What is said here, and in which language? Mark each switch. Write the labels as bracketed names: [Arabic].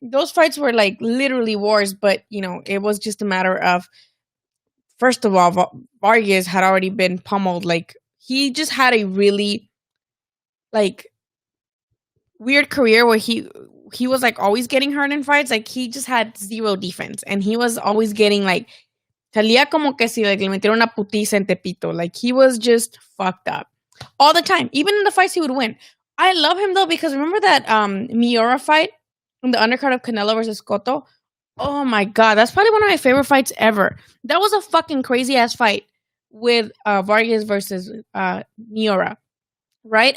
[English] Those fights were like literally wars, but it was just a matter of. First of all, Vargas had already been pummeled. Like he just had a really, like, weird career where he was like always getting hurt in fights. Like he just had zero defense, and he was always getting like. [Spanish] Salía como que si like, le metieron una putiza en Tepito. [English] Like, he was just fucked up. All the time. Even in the fights, he would win. I love him, though, because remember that Miura fight in the undercard of Canelo versus Cotto? Oh, my God. That's probably one of my favorite fights ever. That was a fucking crazy-ass fight with Vargas versus Miura, right?